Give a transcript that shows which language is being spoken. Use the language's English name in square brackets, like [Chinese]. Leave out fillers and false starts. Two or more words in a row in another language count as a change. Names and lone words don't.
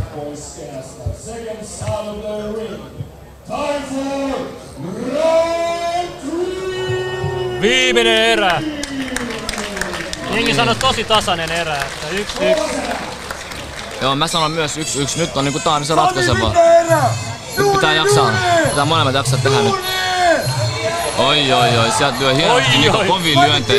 [Finnish] Naiskeästä. [English] Seconds out of the ring. Time for round 3. [Finnish] Viimeinen erä. Jengi sanoi tosi tasainen erä, että 1-1. Joo, mä sanon myös 1-1. Nyt on niinku tää on se ratkaiseva. Nyt pitää jaksaa. Pitää molemmat jaksaa tehdä nyt. Oi, sieltä lyö hienosti Niko kovia lyöntejä.